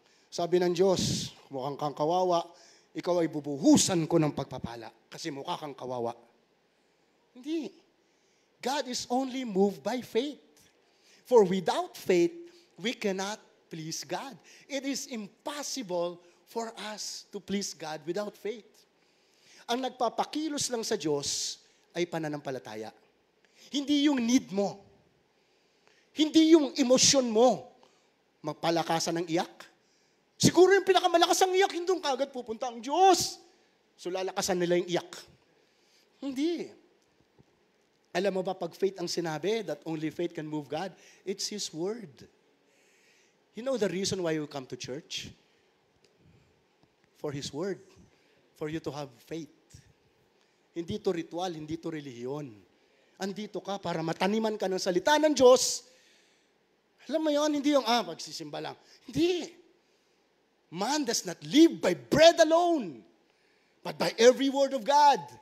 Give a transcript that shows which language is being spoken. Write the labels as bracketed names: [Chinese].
[Filipino] Sabi ng Diyos, mukhang kang kawawa, ikaw ay bubuhusan ko ng pagpapala kasi mukha kang kawawa. Hindi. [English] God is only moved by faith. For without faith, we cannot please God. It is impossible for us to please God without faith. [Filipino] Ang nagpapakilos lang sa Diyos ay pananampalataya. Hindi yung need mo. Hindi yung emosyon mo. Magpalakasan ng iyak. Siguro yung pinakamalakas ang iyak, hindi kagad pupunta ang Diyos. So lalakasan nila yung iyak. Hindi. Alam mo ba, pag faith ang sinabi, [English] that only faith can move God, it's His Word. You know the reason why you come to church? For His Word. For you to have faith. [Filipino] Hindi to ritual, hindi to relihiyon. Andito ka para mataniman ka ng salita ng Diyos. Alam mo yun, hindi yung, magsisimba lang. Hindi. [English] Man does not live by bread alone, but by every word of God.